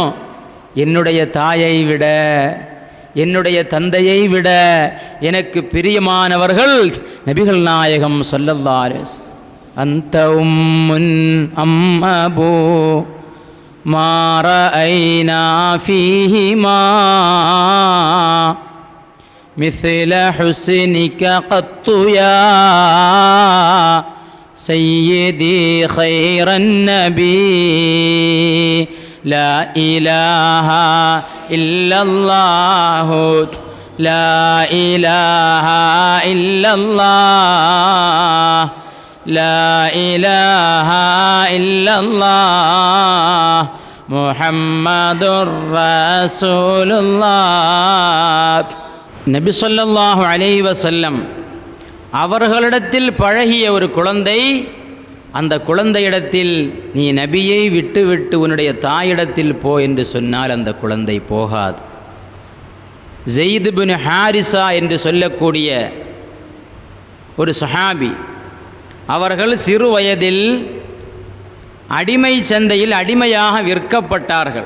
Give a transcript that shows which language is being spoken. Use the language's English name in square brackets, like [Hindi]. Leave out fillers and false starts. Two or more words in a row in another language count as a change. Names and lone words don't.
[Tamil] என்னுடைய தாயை விட, என்னுடைய தந்தையை விட எனக்கு பிரியமானவர்கள் நபிகள் நாயகம் [Arabic] صلى الله عليه وسلم. அந்த أمٌّ أم أبو ما رأينا فيهما مثل حسنك قط يا سيدي خير النبي لا إله إلا الله لا إله إلا الله لا إله إلا الله محمد رسول الله. [Tamil] நபி [Arabic] صلى الله عليه وسلم [Tamil] அவர்களிடத்தில் பழகிய ஒரு குழந்தை, அந்த குழந்தையிடத்தில் நீ நபியை விட்டுவிட்டு உன்னுடைய தாயிடத்தில் போ என்று சொன்னால் அந்த குழந்தை போகாது. ஸெய்த் பின் ஹாரிஸா என்று சொல்லக்கூடிய ஒரு சஹாபி, அவர்கள் சிறு வயதில் அடிமை சந்தையில் அடிமையாக விற்கப்பட்டார்கள்.